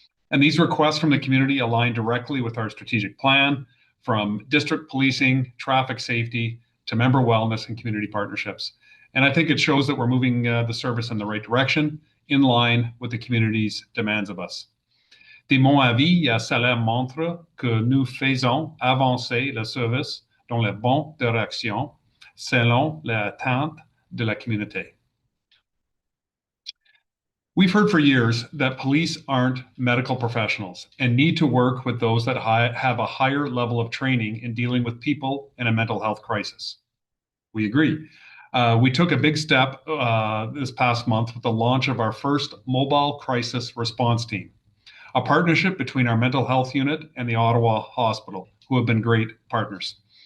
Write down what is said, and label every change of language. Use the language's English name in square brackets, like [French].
[English] And these requests from the community align directly with our strategic plan, from district policing, traffic safety, to member wellness and community partnerships. And I think it shows that we're moving the service in the right direction, in line with the community's demands of us. [French] De mon avis, cela montre que nous faisons avancer le service dans la bonne direction, selon les attentes de la communauté. [English] We've heard for years that police aren't medical professionals and need to work with those that have a higher level of training in dealing with people in a mental health crisis. We agree. We took a big step this past month with the launch of our first mobile crisis response team, a partnership between our mental health unit and the Ottawa Hospital, who have been great partners.